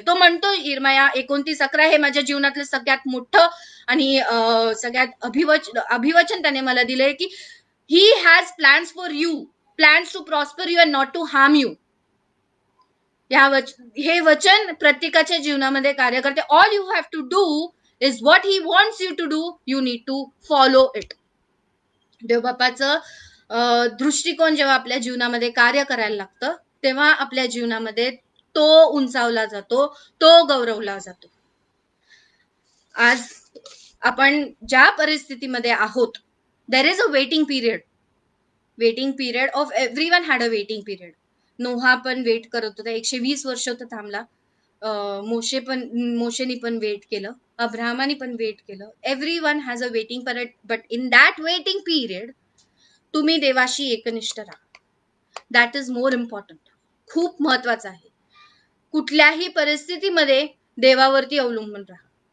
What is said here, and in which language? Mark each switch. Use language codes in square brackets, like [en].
[mr] तो म्हणतो यिर्मया 29:11 हे माझ्या जीवनातलं सगळ्यात मोठं आणि सगळ्यात अभिवचन त्याने मला दिलंय की [en] He has plans for you, plans to prosper you and not to harm you. [mr] हे वचन प्रत्येकाच्या जीवनामध्ये कार्य करते. [en] All you have to do is what he wants you to do. You need to follow it. [mr] देवबापाचं दृष्टिकोन जेव्हा आपल्या जीवनामध्ये कार्य करायला लागतं तेव्हा आपल्या जीवनामध्ये तो उंचावला जातो, तो गौरवला जातो. आज आपण ज्या परिस्थितीमध्ये आहोत, [en] there is a waiting period of everyone had a waiting period. [mr] नोहा पण वेट करत होता, 120 वर्ष तो थांबला. मोशेनी पण वेट केलं, अब्राहमानी पण वेट केलं. [en] everyone has a waiting period, but in that waiting period [mr] तुम्ही देवाशी एकनिष्ठ राहा. [en] That is more important. [mr] खूप महत्वाचं आहे. कुठल्याही परिस्थितीमध्ये देवावरती अवलंबून राहा.